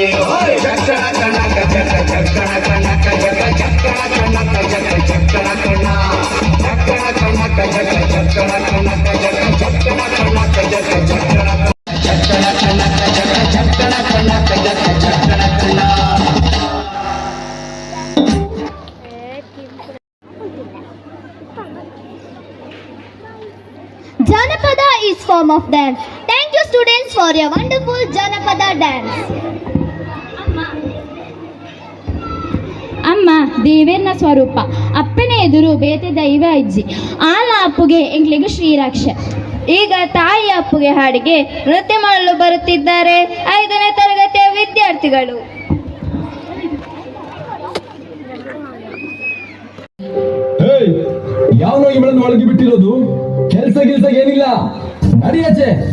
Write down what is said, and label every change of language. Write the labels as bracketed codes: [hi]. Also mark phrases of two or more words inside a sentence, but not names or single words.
[en] ಚಕ್ಕಣ ಕಣಕ ಜಗ ಚಕ್ಕಣ ಕಣಕ ಜಗ ಚಕ್ಕಣ ಕಣಕ ಜಗ ಚಕ್ಕಣ ಕಣ ಚಕ್ಕಣ ಕಣಕ ಜಗ ಚಕ್ಕಣ ಕಣಕ ಜಗ ಚಕ್ಕಣ ಕಣಕ ಜಗ ಚಕ್ಕಣ ಚಕ್ಕಣ ಕಣಕ ಜಗ ಚಕ್ಕಣ ಕಣಕ ಜಗ ಚಕ್ಕಣ ಕಣ. Janapada is form of dance. Thank you students for your wonderful Janapada dance. [tcy] ಅಮ್ಮ ದೇವೇರ್ನ ಸ್ವರೂಪ, ಅಪ್ಪನ ಎದುರು ಬೇತೆ ದೈವ ಅಜ್ಜಿ, ಆಲ ಅಪ್ಪುಗೆ ಎಂಗ್ಲಿಗೂ ಶ್ರೀರಾಕ್ಷ. [kn] ಈಗ ತಾಯಿ ಅಪ್ಪುಗೆ ಹಾಡಿಗೆ ನೃತ್ಯ ಮಾಡಲು ಬರುತ್ತಿದ್ದಾರೆ 5ನೇ ತರಗತಿಯ ವಿದ್ಯಾರ್ಥಿಗಳು. ಯಾವನೋ ಇವಳನ್ನು ಒಳಗೆ ಬಿಟ್ಟಿರೋದು? ಕೆಲಸ ಏನಿಲ್ಲ, ನಡಿಯಾಚೆ.